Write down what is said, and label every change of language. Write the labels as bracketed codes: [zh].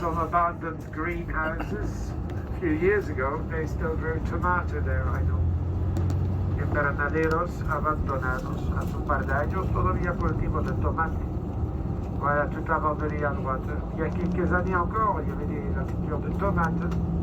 [en] Some abandoned greenhouses. A few years ago, they still grew tomato there, I know. [es] Invernaderos abandonados. Hace un par de años todavía cultivo de tomate. [fr] Voilà, tout abandonné à droite. Il y a quelques années encore, il y avait la culture de tomates.